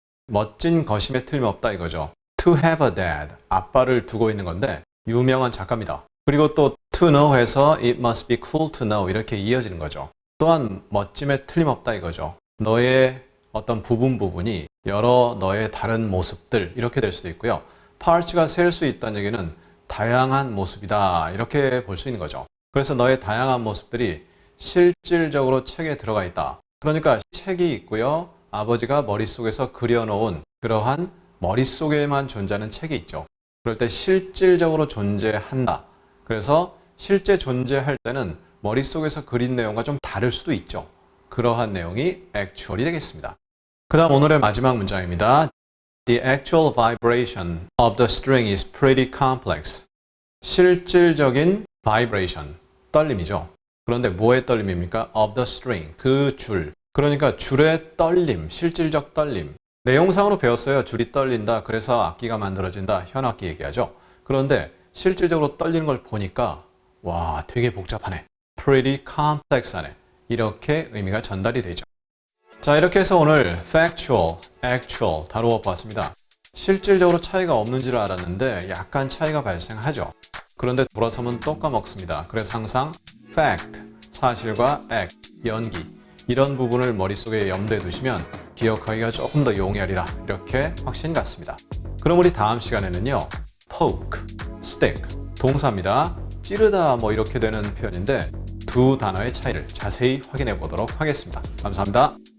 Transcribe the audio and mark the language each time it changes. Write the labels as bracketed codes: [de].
[ko] 멋진 것임에 틀림없다 이거죠. [en] To have a dad, [ko] 아빠를 두고 있는 건데 유명한 작가입니다. 그리고 또 [en] to know 해서 it must be cool to know [ko] 이렇게 이어지는 거죠. 또한 멋짐에 틀림없다 이거죠. 너의 어떤 부분이 여러 너의 다른 모습들 이렇게 될 수도 있고요. parts가 셀 수 있다는 얘기는 다양한 모습이다 이렇게 볼 수 있는 거죠. 그래서 너의 다양한 모습들이 실질적으로 책에 들어가 있다. 그러니까 책이 있고요. 아버지가 머릿속에서 그려놓은 그러한 머릿속에만 존재하는 책이 있죠. 그럴 때 실질적으로 존재한다. 그래서 실제 존재할 때는 머릿속에서 그린 내용과 좀 다를 수도 있죠. 그러한 내용이 actual이 되겠습니다. 그 다음 오늘의 마지막 문장입니다. [en] The actual vibration of the string is pretty complex. [ko] 실질적인 vibration, 떨림이죠. 그런데 뭐의 떨림입니까? [en] of the string, [ko] 그 줄. 그러니까 줄의 떨림, 실질적 떨림. 내용상으로 배웠어요. 줄이 떨린다. 그래서 악기가 만들어진다. 현악기 얘기하죠. 그런데 실질적으로 떨리는 걸 보니까 와, 되게 복잡하네. [en] pretty complex하네. [ko] 이렇게 의미가 전달이 되죠. 자, 이렇게 해서 오늘 factual, actual 다루어 봤습니다. 실질적으로 차이가 없는 줄 알았는데 약간 차이가 발생하죠. 그런데 돌아서면 또 까먹습니다. 그래서 항상 fact, 사실과 act, 연기 이런 부분을 머릿속에 염두에 두시면 기억하기가 조금 더 용이하리라 이렇게 확신 갖습니다. 그럼 우리 다음 시간에는요. poke, stick, 동사입니다. 찌르다 뭐 이렇게 되는 표현인데 두 단어의 차이를 자세히 확인해 보도록 하겠습니다. 감사합니다.